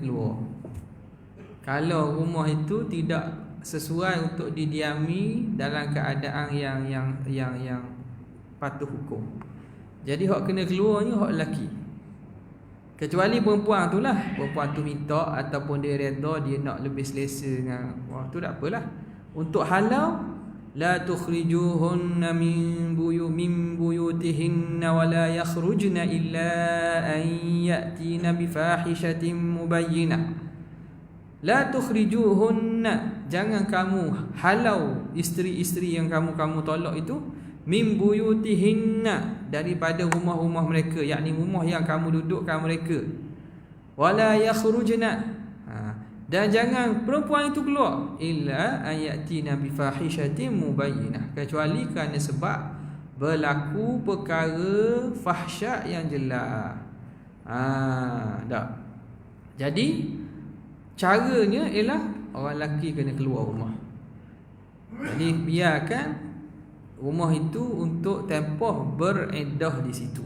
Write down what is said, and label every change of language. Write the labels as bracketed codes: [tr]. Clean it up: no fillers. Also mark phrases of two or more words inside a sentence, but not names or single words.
[ms] Orang lelaki kena keluar. Kalau rumah itu tidak sesuai untuk didiami dalam keadaan yang patuh hukum. Jadi hak kena keluarnya hak lelaki. Kecuali perempuan tu lah, perempuan tu minta ataupun dia redha, dia nak lebih selesa dengan tu tak apalah. Untuk halau, [ar] لا تخرجوهن من بيوتهن ولا يخرجن إلا أن يأتين بفاحشة مبينة. لا تخرجوهن, [ms] jangan kamu halau isteri-isteri yang kamu tolak itu, [ar] من بيوتهن, [ms] daripada rumah-rumah mereka, yakni rumah yang kamu dudukkan mereka. [ar] ولا يخرجن, [ms] dan jangan perempuan itu keluar [ar] إلا أن يأتين بفاحشة مبينة, [ms] kecuali kerana sebab berlaku perkara fahsyat yang jelas. Tak. Jadi caranya ialah orang lelaki kena keluar rumah. Jadi biarkan rumah itu untuk tempoh beredah di situ.